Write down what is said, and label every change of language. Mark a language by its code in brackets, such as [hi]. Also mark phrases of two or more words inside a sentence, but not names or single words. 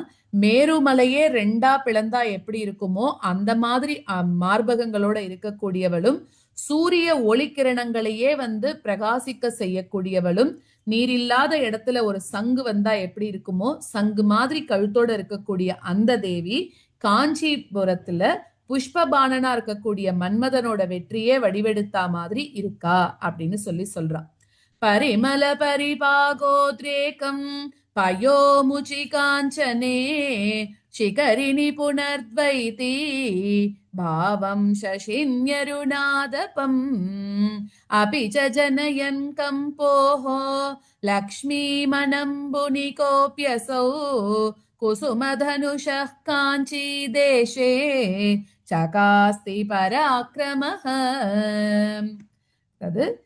[ta] மேருமலையே 2ஆ பிளந்தா எப்படி இருக்குமோ அந்த மாதிரி மார்பகங்களோட இருக்கக்கூடியவளும் சூரிய ஒளிக்கிரணங்களையே வந்து பிரகாசிக்க செய்யக்கூடியவளும் நீரில்லாத இடத்துல ஒரு சங்கு வந்தா எப்படி இருக்குமோ சங்கு மாதிரி கழுத்தோட இருக்கக்கூடிய அந்த தேவி காஞ்சிபுரத்துல புஷ்பபானனா இருக்கக்கூடிய மன்மதனோட வெற்றியே வடிவெடுத்தா மாதிரி இருக்கா அப்படின்னு சொல்றான். [sa] परिमल परिपाकोद्रेकं पयोमुचि काञ्चने शिखरिणी पुनर्द्वैती भावं शशिन्यरुणादपम् अपि च जनयन् कंपोः लक्ष्मीमनम्बुनिकोऽप्यसौ कुसुमधनुषः काञ्ची देशे चकास्ति पराक्रमः तद्